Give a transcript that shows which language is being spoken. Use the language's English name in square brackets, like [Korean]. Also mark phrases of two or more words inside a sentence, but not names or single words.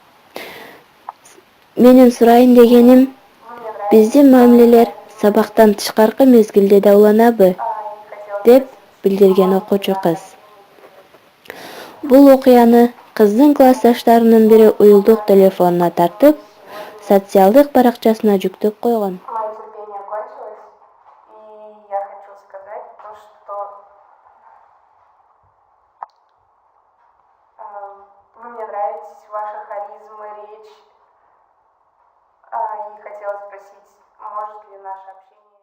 [Kyrgyz] Менин сурайын дегеним, биздин мамилелер сабактан тышкаркы мезгилде да уланабы, деп билдирген окуучу кыз. Бул окуяны кыздын классташтарынын бири уюлдук телефонуна тартып, социалдык баракчасына жүктөп койгон. [Russian] Я хочу сказать то, что вы мне нравитесь, ваша харизма, речь. И хотела спросить, может ли наше общение